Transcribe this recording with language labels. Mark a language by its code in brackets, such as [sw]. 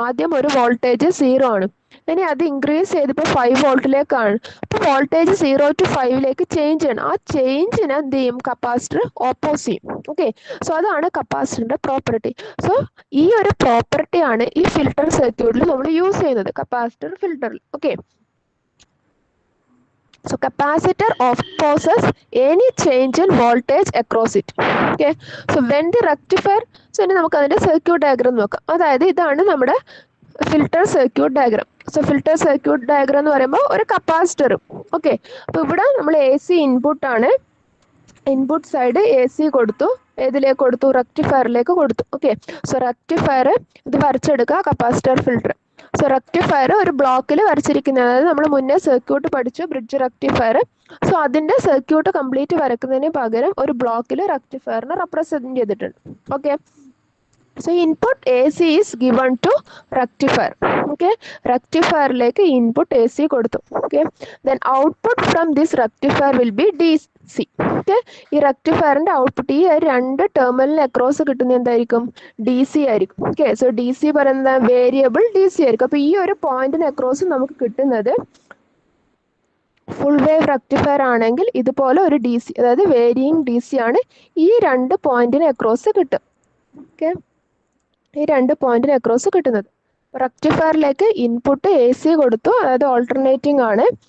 [ml] ആദ്യം ഒരു വോൾട്ടേജ് 0 ആണ്, ഇനി അത് ഇൻക്രീസ് ചെയ്തിപ്പോൾ 5 വോൾട്ടിലേക്കാണ്. അപ്പോൾ വോൾട്ടേജ് 0 to 5 ചേഞ്ച് ചെയ്യണം. ആ ചേഞ്ചിനെ എന്ത് ചെയ്യും? കപ്പാസിറ്റർ ഓപ്പോസ് ചെയ്യും. ഓക്കെ, സോ അതാണ് കപ്പാസിറ്ററിന്റെ പ്രോപ്പർട്ടി. സോ ഈ ഒരു പ്രോപ്പർട്ടിയാണ് ഈ ഫിൽട്ടർ സർക്യൂട്ടിൽ നമ്മൾ യൂസ് ചെയ്യുന്നത്, capacitor ഫിൽട്ടറിൽ. [en] Okay, so capacitor opposes any change in voltage across it. Okay, so when the rectifier, [ml] so ഇനി നമുക്ക് അതിന്റെ സർക്യൂട്ട് ഡയഗ്രാം നോക്കാം. അതായത് ഇതാണ് നമ്മുടെ filter circuit diagram. So filter circuit diagram എന്ന് പറയുമ്പോൾ ഒരു കപ്പാസിറ്ററും. ഓക്കെ, അപ്പോൾ ഇവിടെ നമ്മൾ എ സി ഇൻപുട്ട് ആണ്, ഇൻപുട്ട് സൈഡ് എ സി കൊടുത്തു. ഏതിലേക്ക് കൊടുത്തു? റെക്ടിഫയറിലേക്ക് കൊടുത്തു. ഓക്കെ, സോ റെക്ടിഫയർ ഇത് വരച്ചെടുക്കുക, കപ്പാസിറ്റർ ഫിൽട്ടർ. സോ റെക്ടിഫയർ ഒരു ബ്ലോക്കിൽ വരച്ചിരിക്കുന്നത്, അതായത് നമ്മൾ മുന്നേ സർക്യൂട്ട് പഠിച്ചു ബ്രിഡ്ജ് റെക്ടിഫയർ. സോ അതിന്റെ സർക്യൂട്ട് കംപ്ലീറ്റ് വരക്കുന്നതിന് പകരം ഒരു ബ്ലോക്കിൽ റെക്ടിഫയറിനെ റെപ്രസെന്റ് ചെയ്തിട്ടുണ്ട്. [en] Okay, so input AC is given to rectifier. Okay, [ml] rectifierലേക്ക് input AC കൊടുത്തു. [en] Okay, then output from this rectifier will be DC. [ml] Okay, ഈ റെക്ടിഫയറിന്റെ ഔട്ട്പുട്ട് ഈ രണ്ട് ടെർമിനലിന് അക്രോസ് കിട്ടുന്ന എന്തായിരിക്കും? DC ആയിരിക്കും. Okay, so DC പറയുന്ന വേരിയബിൾ DC ആയിരിക്കും. അപ്പോൾ ഈ ഒരു പോയിന്റിന് അക്രോസ് നമുക്ക് കിട്ടുന്നത് ഫുൾ വേവ് റെക്ടിഫയർ ആണെങ്കിൽ ഇതുപോലെ ഒരു DC, അതായത് വേരിയിങ് DC ആണ് ഈ രണ്ട് പോയിന്റിന് അക്രോസ് കിട്ടും. ഓക്കെ, ഈ രണ്ട് പോയിന്റിന് അക്രോസ് കിട്ടുന്നത്. റെക്ടിഫയറിലേക്ക് ഇൻപുട്ട് എ സി കൊടുത്തു, അതായത് ഓൾട്ടർനേറ്റിംഗ് ആണ്.